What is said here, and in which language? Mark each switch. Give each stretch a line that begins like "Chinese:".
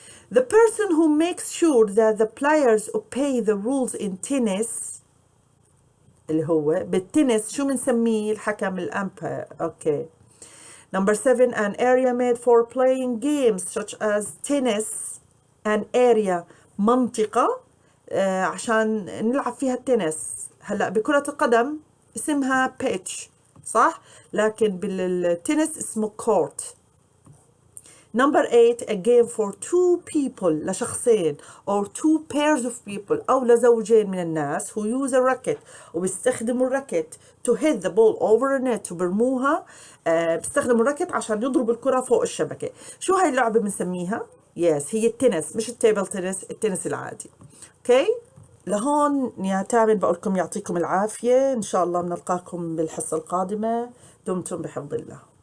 English: The person who makes sure that the players obey the rules in tennis،
Arabic: اللي هو بالتنس شو بنسميه؟ الحكم الأمبير. اوكي.
English: number 7 an area made for playing games such as tennis، an area
Arabic: منطقة عشان نلعب فيها التنس. هلا بكرة القدم اسمها pitch صح، لكن بالتنس اسمه court.
English: number 8 a game for 2 people،
Arabic: لشخصين
English: or 2 pairs of people
Arabic: أو لزوجين من الناس
English: who use a racket،
Arabic: وبيستخدموا الراكت
English: to hit the ball over a net،
Arabic: وبرموها بيستخدموا الراكت عشان يضربوا الكرة فوق الشبكة. شو هاي اللعبة بنسميها؟ يس هي التنس، مش التيبل تنس، التنس العادي. اوكي لهون يا تامر بقول لكم يعطيكم العافية، إن شاء الله بنلقاكم بالحصة القادمة، دمتم بحفظ الله.